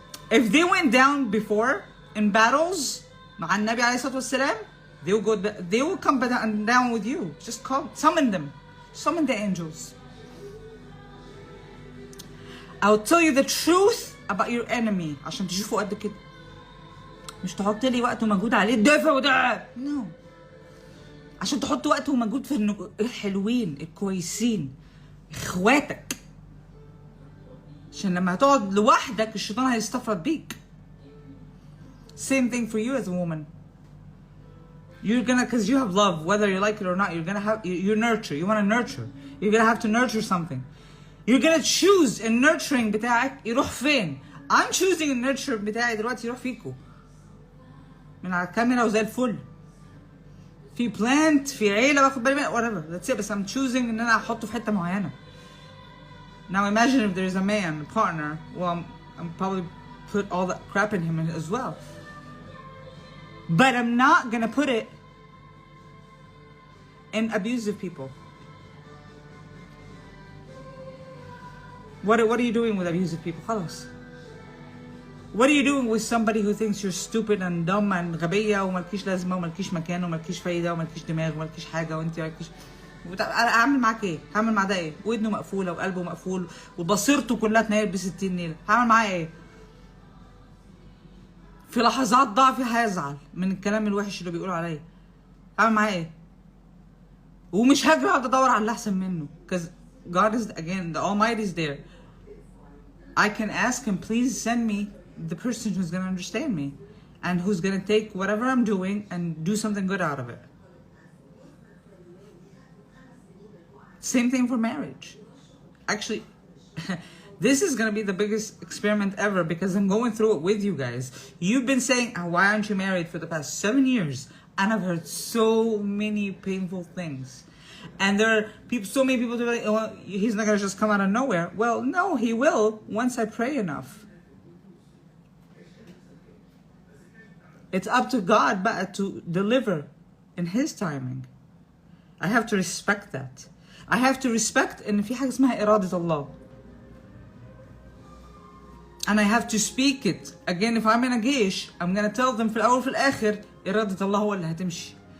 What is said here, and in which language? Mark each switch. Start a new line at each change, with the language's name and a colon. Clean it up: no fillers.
English: If they went down before in battles,
Arabic: مع النبي عليه الصلاة والسلام,
English: they will come down with you. Just summon them. Summon the angels. I'll tell you the truth about your enemy
Arabic: عشان تشوفوا قد كده. مش تحط لي وقت ومجهود عليه الدافع وده.
English: No.
Arabic: عشان تحط وقت ومجهود في الحلوين الكويسين اخواتك. عشان لما هتقعد لوحدك الشيطان هيستفرد بيك.
English: Same thing for you as a woman. You're gonna, cause you have love, whether you like it or not, you're gonna have, you nurture, you wanna nurture. You're gonna have to nurture something. You're gonna choose in nurturing
Arabic: بتاعك يروح فين.
English: I'm choosing in nurture
Arabic: بتاعي دلوقتي يروح فيكو. من على الكاميرا وزي الفل. في بلانت، في عيلة باخد بالي منها whatever.
English: That's it.
Arabic: بس
English: I'm choosing
Arabic: ان انا احطه في حتة معينة.
English: Now imagine if there's a man, a partner, well I'm probably put all that crap in him as well. But I'm not gonna put it in abusive people. What are you doing with abusive people?
Arabic: خلاص.
English: What are you doing with somebody who thinks you're stupid and dumb and
Arabic: غبية ومالكيش لازمة ومالكيش مكان ومالكيش فايدة ومالكيش دماغ ومالكيش حاجة وانت مالكيش. اعمل معاك ايه؟ هعمل مع ده ايه؟ ودنه مقفولة وقلبه مقفول وبصيرته كلها تنيل ب60 نيلة. هعمل معاه ايه؟ في لحظات ضعفي هيزعل من الكلام الوحش اللي بيقولوا عليا. هعمل معاه ايه؟ ومش هاجي اقعد ادور على اللي احسن منه.
English: Because God is, again, the Almighty is there. I can ask him, please send me the person who's gonna understand me and who's gonna take whatever I'm doing and do something good out of it. Same thing for marriage. Actually, this is gonna be the biggest experiment ever because I'm going through it with you guys. You've been saying, why aren't you married for the past 7 years? And I've heard so many painful things. And there are people, so many people who are like, oh, he's not gonna just come out of nowhere. Well, no, he will once I pray enough. It's up to God but to deliver in his timing. I have to respect that. I have to respect
Arabic: ان في حاجة اسمها إرادة الله.
English: And I have to speak it. Again, if I'm in a
Arabic: جيش,
English: I'm gonna tell them
Arabic: في الأول وفي الآخر إرادة الله هو اللي هتمشي.